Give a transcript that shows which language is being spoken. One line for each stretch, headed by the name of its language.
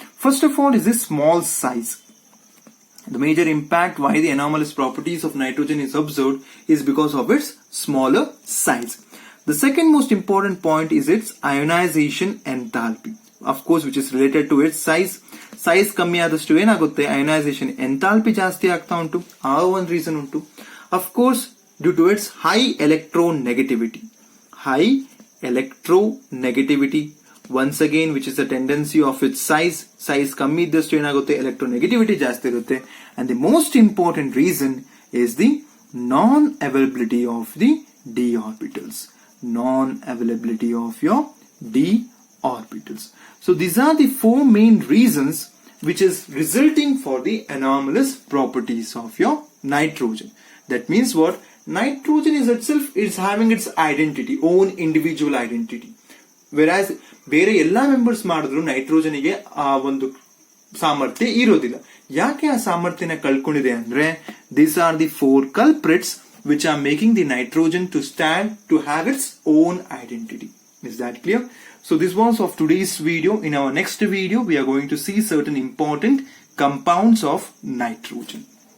English: First of all is the small size. The major impact why the anomalous properties of nitrogen is observed is because of its smaller size. The second most important point is its ionization enthalpy. Of course, which is related to its size.
Kannada: Size ಕಮ್ಮಿ ಆದಷ್ಟು ಏನಾಗುತ್ತೆ, ionization enthalpy ಜಾಸ್ತಿ ಆಗ್ತಾ ಉಂಟು. ಆ ಒಂದು reason ಉಂಟು.
English: Of course, due to its high electronegativity. once again, which is the tendency of its size
Kannada: ಕಮ್ಮಿ ಇದ್ದಷ್ಟು ಏನಾಗುತ್ತೆ, electronegativity ಜಾಸ್ತಿ ಇರುತ್ತೆ.
English: And the most important reason is the non-availability of the d orbitals. Non-availability of your d orbitals. So these are the four main reasons which is resulting for the anomalous properties of your nitrogen. That means what? Nitrogen is itself is having its identity, own individual identity.
Kannada: Whereas ಬೇರೆ ಎಲ್ಲಾ members ಮಾಡಿದ್ರು ನೈಟ್ರೋಜನ್ಗೆ ಆ ಒಂದು ಸಾಮರ್ಥ್ಯ ಇರೋದಿಲ್ಲ. ಯಾಕೆ ಆ ಸಾಮರ್ಥ್ಯನ ಕಳ್ಕೊಂಡಿದೆ ಅಂದ್ರೆ,
English: these are the four culprits which are making the nitrogen to stand to have its own identity. Is that clear? So this was of today's video. In our next video we are going to see certain important compounds of nitrogen.